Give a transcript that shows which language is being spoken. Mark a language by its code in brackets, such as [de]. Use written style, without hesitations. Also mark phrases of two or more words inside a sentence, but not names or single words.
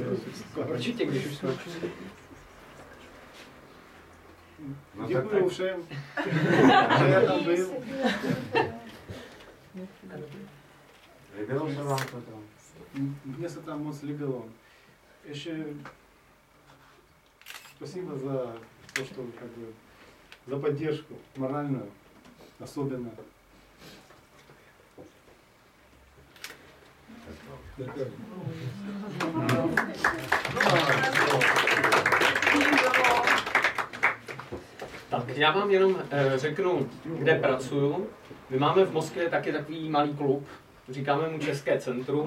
[cs] Určitě, když už jsme určitě. No, Děkuju tak. všem, že já tam byl. Líbilo se vám to tam? Mně se tam moc líbilo. [ru] Ještě спасибо за то, что как бы, за поддержку моральную, особенно. [cs] Tak já vám jenom řeknu, kde pracuju. My máme v Moskvě taky takový malý klub, říkáme mu České centrum.